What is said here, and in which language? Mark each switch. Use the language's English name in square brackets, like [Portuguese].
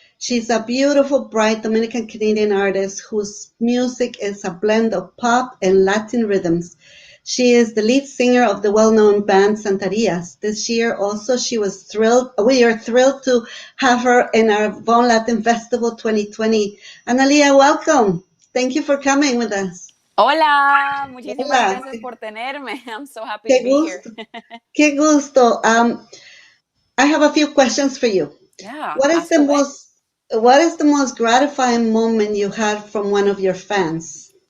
[English] She's a beautiful, bright Dominican-Canadian artist whose music is a blend of pop and Latin rhythms. She is the lead singer of the well-known band Santerías. This year also we are thrilled to have her in our Von Latin Festival 2020. Ana Lia, welcome. Thank you for coming with us. [Spanish] Hola, muchísimas gracias por tenerme. [English] I'm so happy to be here. [Spanish] Qué gusto. [English] I have a few questions for you. Yeah. What is the most gratifying moment you had from one of your fans?